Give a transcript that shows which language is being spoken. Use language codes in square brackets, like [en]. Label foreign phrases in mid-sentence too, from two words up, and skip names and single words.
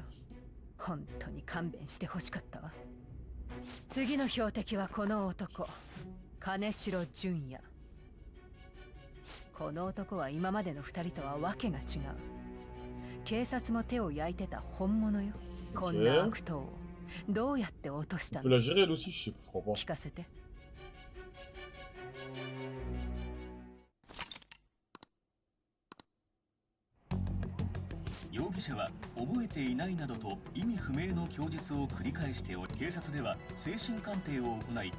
[ja] 本当に勘弁してほしかったわ。次の標的はこの男、金城純也。この男は今までの2人とはわけが違う。警察も手を焼いてた本物よ。こんな悪党をどうやって落としたの？ [fr] On peut la gérer elle aussi, je crois pas. [ja] 聞かせて。容疑者は覚えていないなどと意味不明の供述を繰り返しており、警察では精神鑑定を行い、